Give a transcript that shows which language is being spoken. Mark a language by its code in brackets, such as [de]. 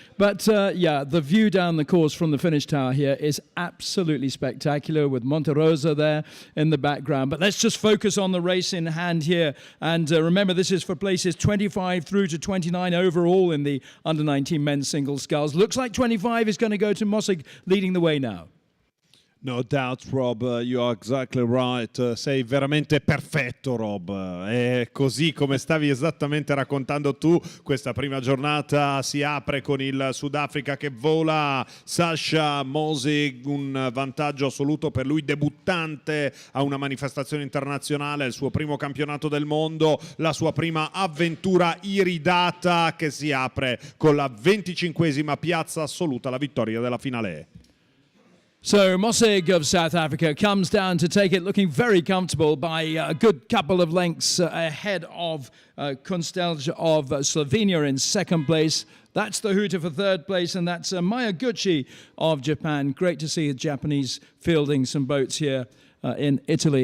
[en] But yeah, the view down the course from the finish tower here is absolutely spectacular with Monte Rosa there in the background. But let's just focus on the race in hand here. And remember, this is for places 25 through to 29 overall in the under 19 men's single sculls. Looks like 25 is going to go to Mossig leading the way now. No doubt, Rob, you are exactly right. [it] Sei veramente perfetto, Rob. È così come stavi esattamente raccontando tu. Questa prima giornata si apre con il Sudafrica che vola. Sasha Mozer, un vantaggio assoluto per lui, debuttante a una manifestazione internazionale, il suo primo campionato del mondo, la sua prima avventura iridata che si apre con la 25esima piazza assoluta, la vittoria della finale. [en] So Mossig of South Africa comes down to take it looking very comfortable by a good couple of lengths ahead of Kunstelj of Slovenia in second place. That's the hooter for third place, and that's Miyaguchi of Japan. Great to see the Japanese fielding some boats here in Italy.